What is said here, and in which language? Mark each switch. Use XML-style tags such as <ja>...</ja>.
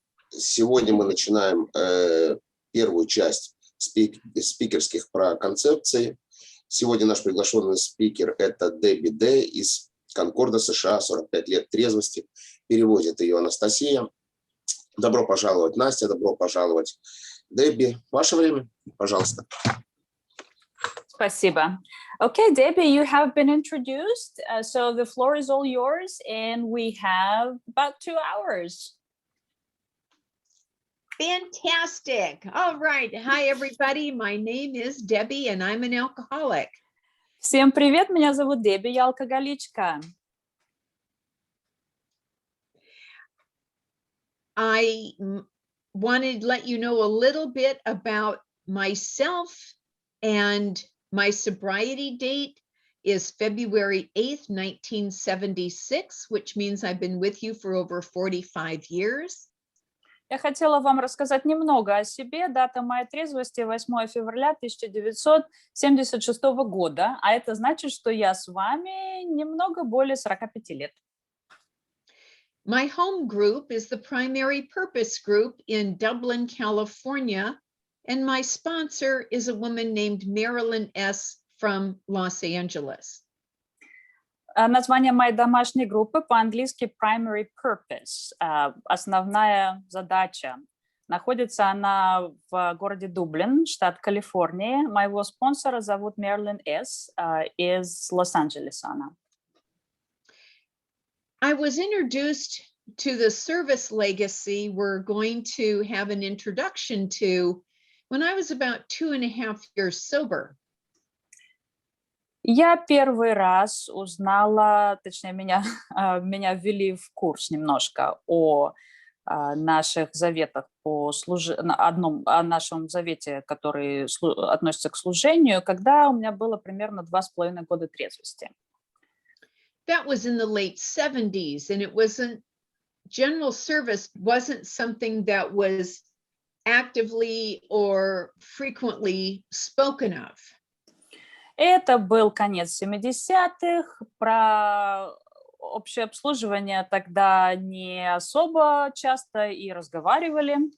<ru>Сегодня мы начинаем первую часть спикерских про концепции. Сегодня наш приглашенный спикер – это ДЭББИ Д из Конкорда, США, 45 лет трезвости. Переводит ее Анастасия. Добро пожаловать, Настя, добро пожаловать, Дебби. Ваше время, пожалуйста. Спасибо.</ru> <en>Okay, Debbie, you have been introduced, so the floor is all yours, and we have about 2 hours. Fantastic. All right. Hi, everybody. My name is Debbie, and I'm an alcoholic.</en> <ru>Всем привет, меня зовут Дебби, я алкоголичка.</ru> <en>I wanted to let you know a little bit about myself, and my sobriety date is February 8th, 1976, which means I've been with you for over 45 years.</en> <ru>Я хотела вам рассказать немного о себе. Дата моей трезвости 8 февраля 1976 года, а это значит, что я с вами немного более 45 лет.</ru> <en>My home group is the primary purpose group in Dublin, California, and my sponsor is a woman named Marilyn S. from Los Angeles.</en> <ru>Название моей домашней группы по-английски</ru> <en>primary purpose,</en> <ru>основная задача. Находится она в городе Дублин, штат Калифорния. Моего спонсора зовут Мерлин С. из Лос-Анджелеса.</ru> <en>I was introduced to the service legacy we're going to have an introduction to when I was about 2.5 years sober.</en> <ru>Я первый раз узнала, точнее, меня ввели в курс немножко о наших заветах, о нашем завете, который относится к служению, когда у меня было примерно 2,5 года трезвости.</ru> <en>That was in the late 70s, and it wasn't, general service wasn't something that was actively or frequently spoken of.</en> <ru>Это был конец 70-х, про общее обслуживание тогда не особо часто и разговаривали.</ru>